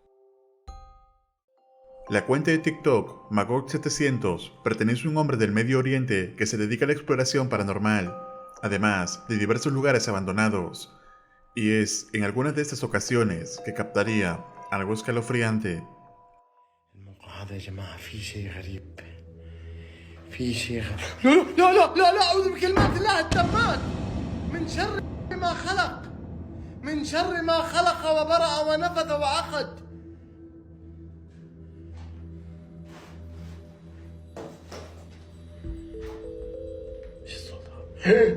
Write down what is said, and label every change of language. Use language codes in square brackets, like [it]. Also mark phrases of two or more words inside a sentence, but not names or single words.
[es] La cuenta de TikTok Magog700 pertenece a un hombre del Medio Oriente que se dedica a la exploración paranormal, además de diversos lugares abandonados, y es en algunas de estas ocasiones que captaría algo escalofriante. [ar] الموقع هذا يا جماعة في شيء غريب. في شيء غريب. لا لا لا لا لا أعوذ بكلمات الله التامات من شر ما خلق. من شر ما خلق وبرأ ونفث وعقد. ايش الصوت هذا؟